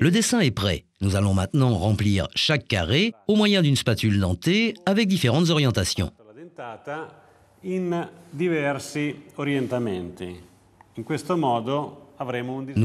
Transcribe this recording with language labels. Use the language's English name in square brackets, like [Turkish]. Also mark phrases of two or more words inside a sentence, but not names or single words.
[French] Le dessin est prêt. Nous allons maintenant remplir chaque carré au moyen d'une spatule dentée avec différentes orientations. [Italian] la dentata in diversi orientamenti. In questo modo avremo un disegno...